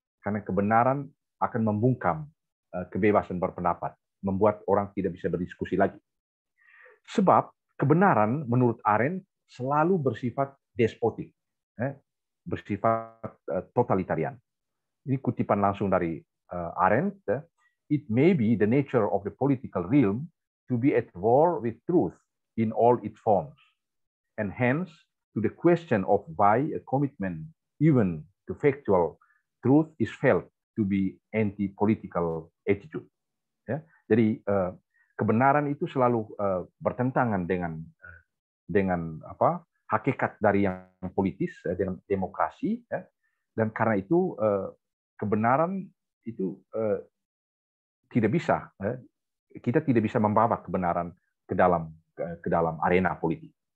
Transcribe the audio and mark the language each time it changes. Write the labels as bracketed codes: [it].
[id] Karena kebenaran akan membungkam kebebasan berpendapat, membuat orang tidak bisa berdiskusi lagi. Sebab kebenaran menurut Arendt selalu bersifat despotik, bersifat totalitarian. Ini kutipan langsung dari Arendt. [en] It may be the nature of the political realm to be at war with truth in all its forms, and hence to the question of why a commitment even to factual truth is felt to be anti-political attitude. [id] Jadi kebenaran itu selalu bertentangan dengan hakikat dari yang politis, dengan demokrasi, dan karena itu kebenaran itu tidak bisa, kita tidak bisa membawa kebenaran ke dalam arena politik.